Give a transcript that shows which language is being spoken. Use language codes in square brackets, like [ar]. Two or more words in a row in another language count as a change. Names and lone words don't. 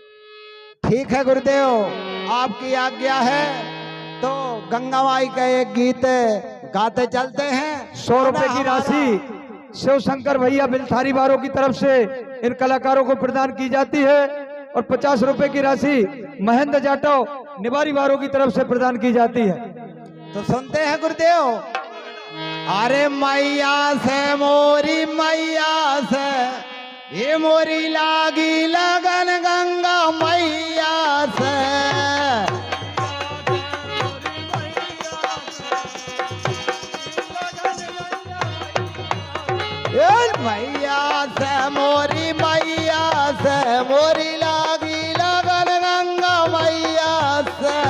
[hi] ठीक है गुरुदेव, आपकी आज्ञा है तो गंगा माई का एक गीत गाते चलते हैं। 100 रुपए की राशि शिव शंकर भैया बिलथारी वालों की तरफ से इन कलाकारों को प्रदान की जाती है और 50 रुपए की राशि महेंद्र जाटव निवारी वालों की तरफ से प्रदान की जाती है। तो सुनते हैं गुरुदेव। अरे मैया से मोरी मैया से ये मोरी लागी लगन गंगा मैया से। मैया से मोरी मैया से मोरी लागी लगन गंगा मैया से।